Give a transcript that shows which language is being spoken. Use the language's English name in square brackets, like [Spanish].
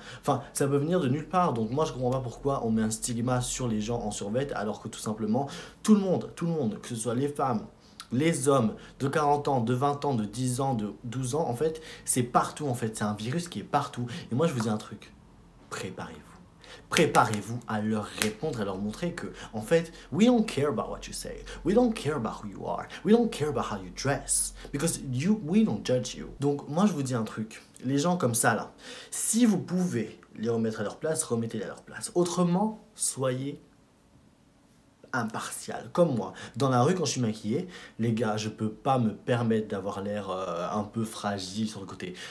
[French] Enfin, ça peut venir de nulle part, donc moi je comprends pas pourquoi on met un stigma sur les gens en survêt, alors que tout simplement, tout le monde, que ce soit les femmes, les hommes de 40 ans, de 20 ans, de 10 ans, de 12 ans, en fait, c'est partout en fait, c'est un virus qui est partout. Et moi je vous dis un truc, préparez-vous. Préparez-vous à leur répondre, à leur montrer que, en fait, [English] we don't care about what you say. We don't care about who you are. We don't care about how you dress. Because we don't judge you. [French] Donc, moi, je vous dis un truc. Les gens comme ça, là, si vous pouvez les remettre à leur place, remettez-les à leur place. Autrement, soyez impartial. Comme moi. Dans la rue, quand je suis maquillée, les gars, je peux pas me permettre d'avoir l'air un peu fragile sur le côté.